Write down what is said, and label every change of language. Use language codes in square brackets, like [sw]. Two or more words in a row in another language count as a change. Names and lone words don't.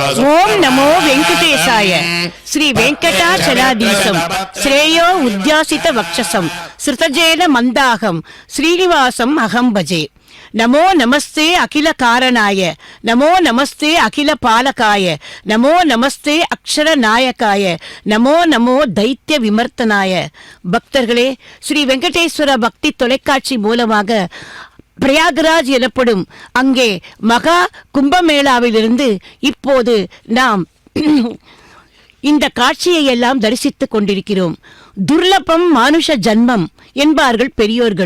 [sa] ओम नमो वेंकटेशाय श्री वेंकटाचलाधीशं श्रेयो उद्यासित वक्षसं श्रुतजेन मंदाहं श्रीनिवासं अहं भजे नमो नमस्ते अखिल कारणाय नमो नमस्ते अखिल पालकाय नमो नमस्ते अक्षर नायकाय नमो नमो दैत्य विमर्तनाय [ta] பக்தர்களே ஸ்ரீ வெங்கடேஸ்வர பக்தி தொலைக்காட்சி மூலமாக பிரயாகராஜ் எனப்படும் அங்கே மகா கும்பமேளாவிலிருந்து இப்போது நாம் இந்த காட்சியை எல்லாம் தரிசித்துக் கொண்டிருக்கிறோம். துர்லபம் மானுஷ ஜன்மம் என்பார்கள் பெரியோர்கள்.